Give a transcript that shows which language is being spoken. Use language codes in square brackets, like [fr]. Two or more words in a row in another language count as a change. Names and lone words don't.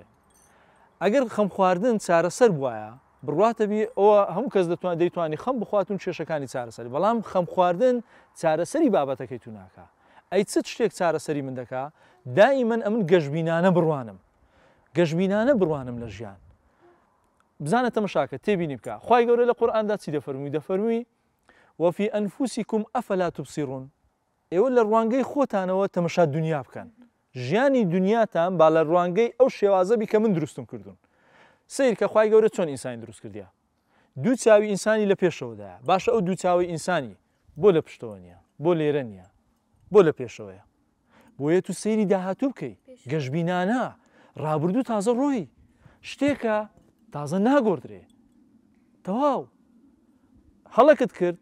[ckb] ئەگەر خەم خواردن چارەسەر بواە بڕواتە بی ئەوە هەموو کەس دەیتوانی خەم بخواتون کێشەکانی چارەسەری بەڵام خەم خواردن چارەسەری بابەتەکەی تو ناکە. ئەی چ شتێک چارەسەری من دەکا دائیمەن ئەمن گەشتبینانە بڕوانم گەشتبینانە بڕوانم لە ژیان. بزانە تەماشاکە تێبینی بکە خوای گەورە لە قورئاندا چی دەفەرمووی؟ دەفەرمووی [ar] وفي أنفسكم أفلا تبصرون. [ckb] ئێوە لە ڕوانگەی خۆتانەوە تەماشا دنیا بکەن ژیانی دنیاتان با لە ڕوانگەی ئەو شێوازەبی کە من دروستم کردوون سیر کە خوای گەورە چۆن ئینسانی دروست کردیە دوو چاوی ئینسانی لە پێشەوەدایە باشە ئەو دوو چاوی ئینسانی بۆ لە پشتەوە نییە بۆ لێرە نییە بۆ لە پێشەوەیە بۆیە تو سەیری داهاتوو بکەی گەشتبینانە ڕابردوو تازە ڕۆی شتێکە تازە ناگۆڕدرێ تەواو هەڵەکت کرد